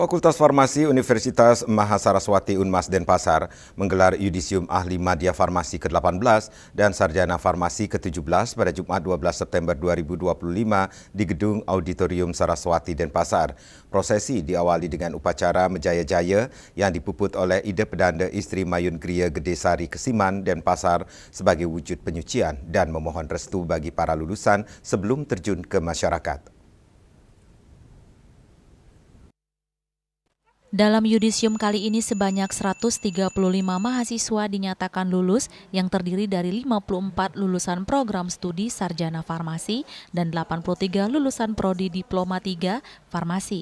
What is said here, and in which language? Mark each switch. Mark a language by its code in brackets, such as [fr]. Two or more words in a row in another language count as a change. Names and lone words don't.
[id] Fakultas Farmasi Universitas Mahasaraswati Unmas Denpasar menggelar Yudisium Ahli Madya Farmasi ke-18 dan Sarjana Farmasi ke-17 pada Jumat 12 September 2025 di Gedung Auditorium Saraswati Denpasar. Prosesi diawali dengan upacara Menjaya-Jaya yang dipuput oleh Ida Pedanda Istri Mayun Gria Gede Sari Kesiman Denpasar sebagai wujud penyucian dan memohon restu bagi para lulusan sebelum terjun ke masyarakat. Dalam yudisium kali ini sebanyak 135 mahasiswa dinyatakan lulus yang terdiri dari 54 lulusan program studi Sarjana Farmasi dan 83 lulusan Prodi Diploma 3 Farmasi.